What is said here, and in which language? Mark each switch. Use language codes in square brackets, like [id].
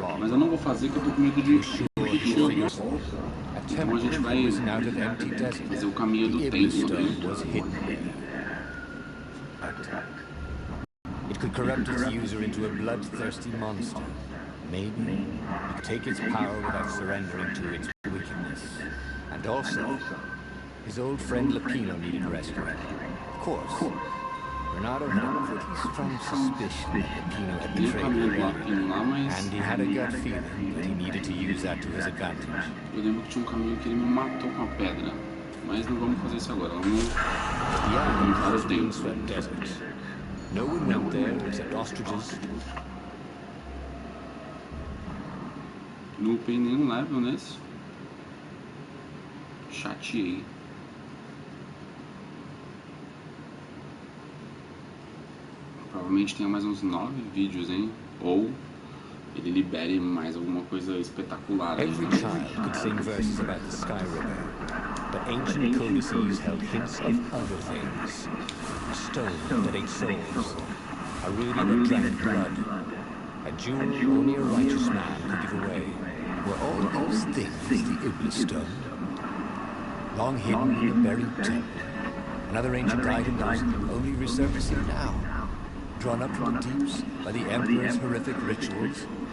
[pt] Mas eu não vou fazer porque eu tô com medo de repetir. Então a gente vai fazer o caminho do tempo, né? [en] It could corrupt its user into a bloodthirsty monster. Maybe it could take its power without surrendering to its wickedness. And also, his old friend Lapino needed rescuing. Of course, Renato had a pretty strong suspicion that Lapino had betrayed him, and he had a gut feeling that he needed to use that to his advantage. [pt] Eu lembro que tinha um caminho que ele me matou com a pedra, mas não vamos fazer isso agora. Vamos para o tempo. [en] No one went there except ostriches. [pt] Não upei nenhum level nesse. Chateei. Provavelmente tenha mais uns 9 vídeos, hein? Ou ele libere mais alguma coisa espetacular. [en] Every child could sing verses about the Sky River, but ancient codices held hints of other things. A stone that ate souls, a ruby that drank blood, a jewel only a righteous man could give away. Were all those things the Iblis stone? Long hidden in a buried temple, another ancient item that was only resurfacing now, drawn up from the deeps by the Emperor's horrific rituals?